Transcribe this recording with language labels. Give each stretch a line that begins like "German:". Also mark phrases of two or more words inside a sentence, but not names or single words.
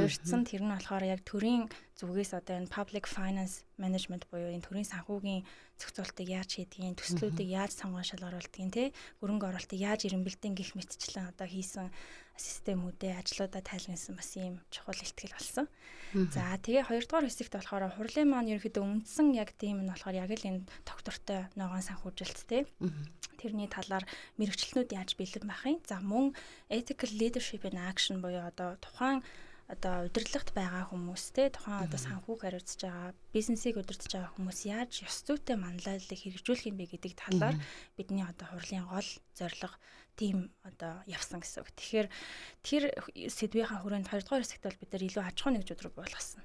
Mongolian: Тэр нь болохоор яг төрийн зүгээс одоо энэ
English: public finance management
Mongolian: буюу энэ төрийн санхүүгийн зохицуултыг яаж хийдгийг, төслүүдийг яаж сонгон шалгаруулдгийг, тэ хөрөнгө оруулалтыг яаж эренбэлтэн гэх мэтчлэн одоо хийсэн системүүдээ ажлуудаа тайлбарсан бас ийм чухал ихтгэл болсон. За тэгээ хоёрдугаар хэсэгт болохоор хурлын маань ерөнхийдөө үндсэн яг тийм нь болохоор яг л энэ доктортой ногоон санхүүжилттэй. Тэрний талаар мэрэгчлэнүүд яаж бэлэн байх юм. За мөн
English: ethical leadership in action
Mongolian: буюу одоо тухайн одоо удирдлагт байгаа хүмүүс те тухайн одоо санхүүг хариуцж байгаа бизнесийг удирдах байгаа хүмүүс яаж ёс зүйтэй манлайллыг хэрэгжүүлэх юм бэ гэдэг талаар бидний одоо хурлын гол зорилго тийм одоо явсан гэсэн үг. Тэгэхээр тэр сэдвийнхаа хүрээнд 2 дугаар хэсэгт бол бид нар илүү аж ахуй нэгж рүү болгосон.